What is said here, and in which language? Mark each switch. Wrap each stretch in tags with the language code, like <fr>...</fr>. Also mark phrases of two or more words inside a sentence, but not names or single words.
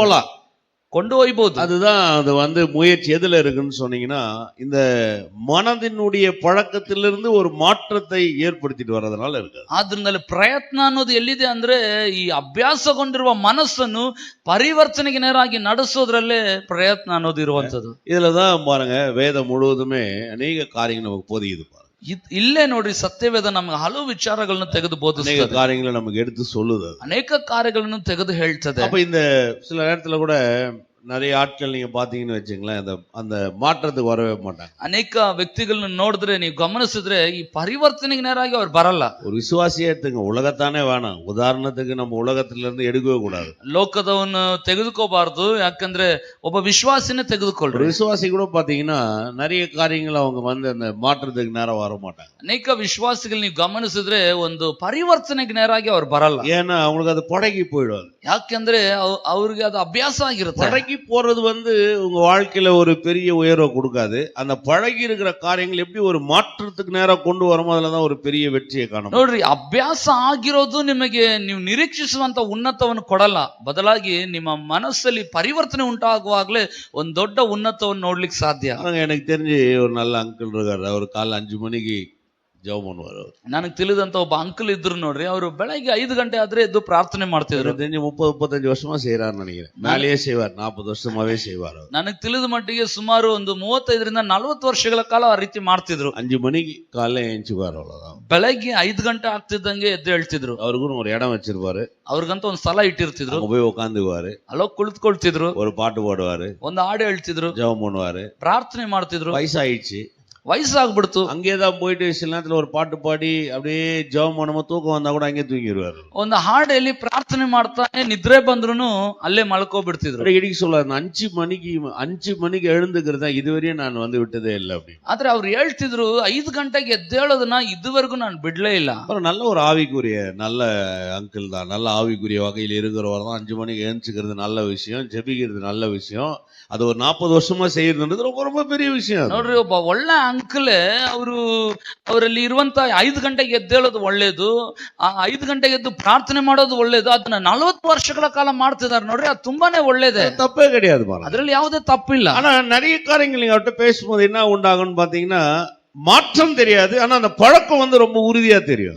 <ta>போலாம்,</ta> <kn>கொண்டு ಹೋಗ್ಬೋದು.</kn> <ta>அதுதான் அது முயற்சி எதுல இருக்குன்னு சொன்னீங்கன்னா, இந்த மனதினுடைய பழக்கத்திலிருந்து ஒரு மாற்றத்தை ஏற்படுத்திட்டு வர்றதுனால இருக்கு.</ta> <kn>ಆದ್ರಿಂದಲೇ ಪ್ರಯತ್ನ ಅನ್ನೋದು ಎಲ್ಲಿದೆ ಅಂದ್ರೆ, ಈ ಅಭ್ಯಾಸಗೊಂಡಿರುವ ಮನಸ್ಸನ್ನು ಪರಿವರ್ತನೆಗೆ ನೇರಾಗಿ ನಡೆಸೋದ್ರಲ್ಲೇ ಪ್ರಯತ್ನ ಅನ್ನೋದು ಇರುವಂತದ್ದು.</kn> <ta>இதுலதான் பாருங்க, வேதம் முழுவதுமே அநேக காரியங்கள் நமக்கு போதிக்குது பாருங்க.</ta> <kn>ಇಲ್ಲೇ ನೋಡ್ರಿ, ಸತ್ಯವೇದ ನಮ್ಗೆ ಹಲವು ವಿಚಾರಗಳನ್ನು ತೆಗೆದು ಬೋಧಿಸ್ತದೆ,</kn> <ta>அநேக காரியங்களை நமக்கு எடுத்து சொல்லுது,</ta> <kn>ಅನೇಕ ಕಾರ್ಯಗಳನ್ನು ತೆಗೆದು ಹೇಳ್ತದೆ.</kn> <ta>அப்ப இந்த சில நேரத்துல கூட நிறைய ஆட்கள் நீங்க பாத்தீங்கன்னு வச்சுங்களேன், அந்த மாற்றத்துக்கு வரவே மாட்டாங்க.</ta> <kn>ಅನೇಕ ವ್ಯಕ್ತಿಗಳನ್ನ ನೋಡಿದ್ರೆ, ನೀವು ಗಮನಿಸಿದ್ರೆ, ಈ ಪರಿವರ್ತನೆಗೆ ನೇರಾಗಿ ಅವ್ರು ಬರಲ್ಲ.</kn> <ta>ஒரு விசுவாசியே எடுத்துங்க, உலகத்தானே வேணாம், உதாரணத்துக்கு நம்ம உலகத்துல இருந்து எடுக்கவே கூடாது.</ta> <kn>ಲೋಕದವನ್ನ ತೆಗೆದುಕೋಬಾರ್ದು, ಯಾಕಂದ್ರೆ ಒಬ್ಬ ವಿಶ್ವಾಸಿನೇ ತೆಗೆದುಕೊಳ್ಳ್ರಿ.</kn> <ta>ஒரு விசுவாசி கூட பாத்தீங்கன்னா நிறைய காரியங்கள் அவங்க அந்த மாற்றத்துக்கு நேரம் வர மாட்டாங்க.</ta> <kn>ಅನೇಕ ವಿಶ್ವಾಸಿಗಳು ನೀವು ಗಮನಿಸಿದ್ರೆ ಒಂದು ಪರಿವರ್ತನೆಗೆ ನೇರಾಗಿ ಅವ್ರು ಬರಲ್ಲ.</kn> <ta>ஏன்னா அவங்களுக்கு அது பழகி போயிடும்.</ta> <kn>ಯಾಕೆಂದ್ರೆ ಅವ್ರಿಗೆ ಅದು ಅಭ್ಯಾಸ ಆಗಿರುತ್ತೆ.</kn> <ta>பழகி போறது உங்க வாழ்க்கையில ஒரு பெரிய உயர்வை கொடுக்காது. அந்த பழகி இருக்கிற காரியங்கள் எப்படி ஒரு மாற்றத்துக்கு நேரம் கொண்டு வருமோ அதுலதான் ஒரு பெரிய வெற்றியை காணும்.</ta> <kn>ನೋಡ್ರಿ, ಅಭ್ಯಾಸ ಆಗಿರೋದು ನಿಮಗೆ ನೀವು ನಿರೀಕ್ಷಿಸುವಂತ ಉನ್ನತವನ್ನು ಕೊಡಲ್ಲ, ಬದಲಾಗಿ ನಿಮ್ಮ ಮನಸ್ಸಲ್ಲಿ ಪರಿವರ್ತನೆ ಉಂಟಾಗುವಾಗಲೇ ಒಂದು ದೊಡ್ಡ ಉನ್ನತವನ್ನು ನೋಡ್ಲಿಕ್ಕೆ ಸಾಧ್ಯ.</kn> <ta>எனக்கு தெரிஞ்சு ஒரு நல்ல அங்கிள் இருக்காரு, அவர் காலைல 5 மணிக்கு ஜெபம் பண்ணுவாரு.</ta> <kn>ನನಗೆ ತಿಳಿದಂತ ಒಬ್ಬ ಅಂಕಲ್ ಇದ್ರು ನೋಡ್ರಿ, ಅವರು ಬೆಳಗ್ಗೆ 5 ಗಂಟೆ ಆದ್ರೆ ಎದ್ದು ಪ್ರಾರ್ಥನೆ ಮಾಡ್ತಿದ್ರು.</kn> <ta>தெரிஞ்சு 30-35 வருஷமா செய்யறாருன்னு நினைக்கிறேன். மேலேயே செய்வார், 40 வருஷமாவே செய்வார்.</ta> <kn>ನನಗೆ ತಿಳಿದ ಮಟ್ಟಿಗೆ ಸುಮಾರು ಒಂದು 35ರಿಂದ 40 ವರ್ಷಗಳ ಕಾಲ ಆ ರೀತಿ ಮಾಡ್ತಿದ್ರು.</kn> <ta>5 மணிக்கு காலைல எழுந்துவார், அவ்வளவுதான்.</ta> <kn>ಬೆಳಗ್ಗೆ 5 ಗಂಟೆ ಆಗ್ತಿದ್ದಂಗೆ ಎದ್ದು ಹೇಳ್ತಿದ್ರು.</kn> <ta>அவருக்குன்னு ஒரு இடம் வச்சிருப்பாரு,</ta> <kn>ಅವ್ರಿಗಂತ ಒಂದು ಸ್ಥಳ ಇಟ್ಟಿರ್ತಿದ್ರು,</kn> <ta>போய் உட்காந்துக்குவாரு,</ta> <kn>ಅಲ್ಲೋ ಕುಳಿತುಕೊಳ್ತಿದ್ರು,</kn> <ta>ஒரு பாட்டு பாடுவாரு,</ta> <kn>ಒಂದು ಹಾಡು ಹೇಳ್ತಿದ್ರು,</kn> <ta>ஜெபம் பண்ணுவாரு,</ta> <kn>ಪ್ರಾರ್ಥನೆ ಮಾಡ್ತಿದ್ರು.</kn> <ta>வயசாயிடுச்சு,</ta> <kn>ವಯಸ್ಸಾಗ್ಬಿಡ್ತು.</kn> <ta>அங்கேதான் போயிட்டு சில நேரத்துல ஒரு பாட்டு பாடி அப்படியே ஜெபம் பண்ணும்போது தூக்கம் வந்தா கூட அங்கே தூங்கிடுவாரு.</ta> <kn>ಒಂದು ಹಾಡು ಹೇಳಿ ಪ್ರಾರ್ಥನೆ ಮಾಡ್ತಾನೆ, ನಿದ್ರೆ ಬಂದ್ರೂ ಅಲ್ಲೇ ಮಲ್ಕೋಬಿಡ್ತಿದ್ರು.</kn> <ta>இடிக்கு சொல்லாரு, 5 மணிக்கு எழுந்துக்கிறதா இதுவரையும் நான் வந்து விட்டதே இல்லை அப்படின்னு.</ta> <kn>ಆದ್ರೆ ಅವ್ರು ಹೇಳ್ತಿದ್ರು 5 ಗಂಟೆಗೆ ಎದ್ದೇಳೋದನ್ನ ಇದುವರೆಗೂ ನಾನು ಬಿಡ್ಲೇ ಇಲ್ಲ.</kn> <ta>அப்புறம் நல்ல ஒரு ஆவிக்குரிய நல்ல அங்கிள் தான், நல்ல ஆவிக்குரிய வகையில் இருக்கிறவர் தான். 5 மணிக்கு எழுந்துக்கிறது நல்ல விஷயம், ஜெபிக்கிறது நல்ல விஷயம். அது ஒரு 40 வருஷமா செய்யறதுன்றது ரொம்ப ரொம்ப பெரிய விஷயம்.</ta> <kn>ನೋಡ್ರಿ, ಒಬ್ಬ ಒಳ್ಳೆ ಅಂಕಲ್ ಅವರಲ್ಲಿ ಇರುವಂತ 5 ಗಂಟೆಗೆ ಎದ್ದೇಳೋದು ಒಳ್ಳೇದು, ಆ 5 ಗಂಟೆಗೆ ಎದ್ದು ಪ್ರಾರ್ಥನೆ ಮಾಡೋದು ಒಳ್ಳೇದು. ಅದನ್ನ 40 ವರ್ಷಗಳ ಕಾಲ ಮಾಡ್ತಿದ್ದಾರೆ ನೋಡ್ರಿ, ಅದು ತುಂಬಾನೇ ಒಳ್ಳೇದೇ,</kn> <ta>தப்பே கிடையாது பாருங்க.</ta> <kn>ಅದ್ರಲ್ಲಿ ಯಾವುದೇ ತಪ್ಪಿಲ್ಲ.</kn> <ta>ஆனா நிறைய காரியங்கள் நீங்க அவர்கிட்ட பேசும்போது என்ன உண்டாகும்னு பாத்தீங்கன்னா மாற்றம் தெரியாது, ஆனா அந்த பழக்கம் வந்து ரொம்ப உறுதியா தெரியும்.</ta>